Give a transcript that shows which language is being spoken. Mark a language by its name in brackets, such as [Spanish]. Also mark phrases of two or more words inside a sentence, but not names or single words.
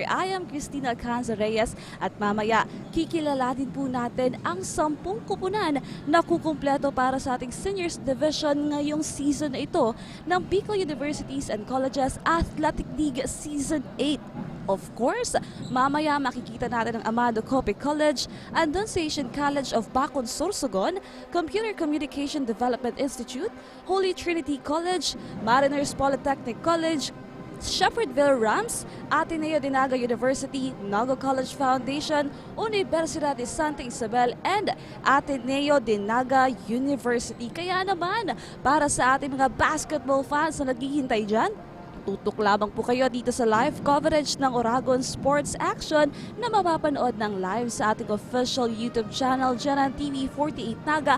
[English] I am [Filipino] 𝘕𝗓𝗏𝗔𝗟 at mamaya kikilalanin po natin ang 10 kupunan na kukumpleto para sa ating [English] seniors division [Filipino] ngayong season na ito ng Bicol Universities and Colleges Athletic League Season 8. [English] Of course, [Filipino] mamaya makikita natin ang Amado Cope College, Annunciation College of Bacon, Sorsogon, Computer Communication Development Institute, Holy Trinity College, Mariners Polytechnic College, Shepherdville Rams, 𝘕𝗏𝘕𝘓 University, Naga College Foundation, Universidad de Santa Isabel, and 𝘕𝗏𝘕𝘓 University. Kaya naman, para sa ating mga [English] basketball fans [Filipino] na naghihintay dyan, tutok lamang po kayo dito sa [English] live coverage [Filipino] ng Oragon Sports Action na mapapanood ng live sa ating [English] official YouTube channel, [Filipino] GNTV-48Naga.